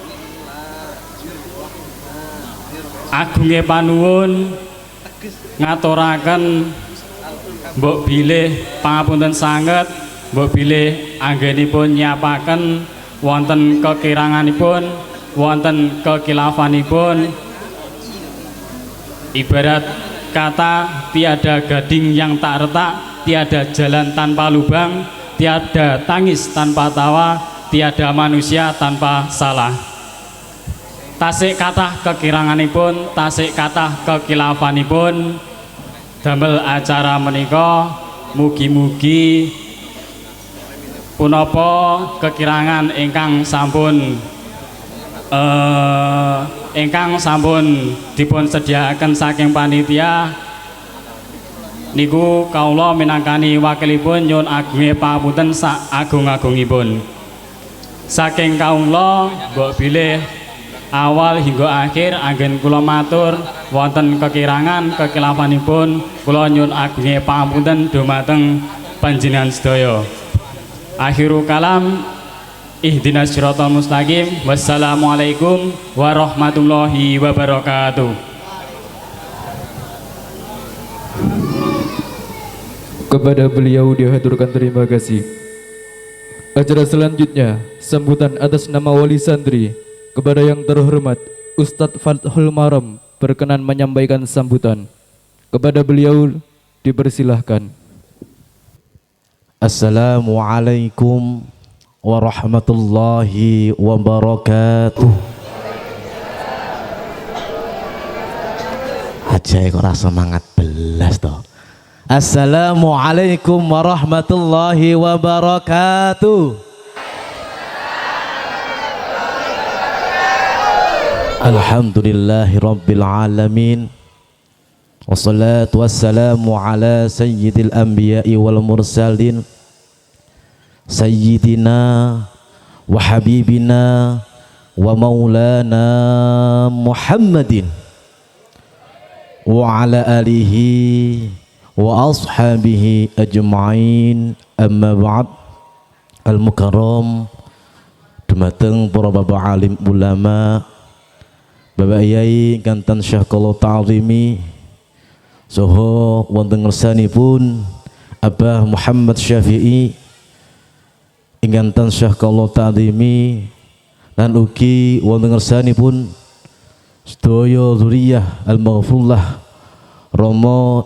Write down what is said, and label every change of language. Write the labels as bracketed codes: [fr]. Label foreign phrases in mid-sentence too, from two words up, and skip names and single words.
[jv] agunge panuwun, ngaturaken mbok bilih pangapunten sanget, mbok bilih anggenipun nyapaken wonten kekiranganipun, wonten kekilafanipun. [id] Ibarat kata tiada gading yang tak retak, tiada jalan tanpa lubang, tiada tangis tanpa tawa, tiada manusia tanpa salah. [jv] Tasik kathah kekiranganipun, tasik kathah kekilafanipun damel acara menika. Mugi-mugi punapa kekirangan ingkang sampun dipun sediakaken saking panitia niku kaula minangkani wakilipun nyuwun agunge pangapunten sak agung-agungipun. Saking kaula mbok bilih awal hingga akhir anggen kula matur wonten kekirangan kekilafanipun kula nyuwun agunge pangapunten dumateng panjenengan sedaya. [ar] آخر الكلام، اهدنا الصراط المستقيم. والسلام عليكم ورحمة الله وبركاته. [id] Kepada beliau dihaturkan terima kasih. Acara selanjutnya sambutan atas nama wali santri kepada yang terhormat Ustadz Fathul Maram berkenan menyampaikan sambutan. Kepada beliau dipersilahkan. [ar] السلام عليكم ورحمة الله وبركاته. [jv] Aja kok rasa semangat belas toh. [ar] السلام عليكم ورحمة الله وبركاته. الحمد لله رب العالمين. والصلاة والسلام على سيد الأنبياء والمرسلين سيدنا وحبيبنا ومولانا محمد وعلى آله وأصحابه أجمعين. أما بعد. [jv] Al-mukarram dumateng para bapak alim ulama, Bapak Yai kantan Syekh kula ta'zimi soho wonten ngersanipun Abah Muhammad Syafi'i ingkantan Syekh kula ta'zimi lan ugi wonten ngersanipun sedaya zuriyah al-maghfurlah Romo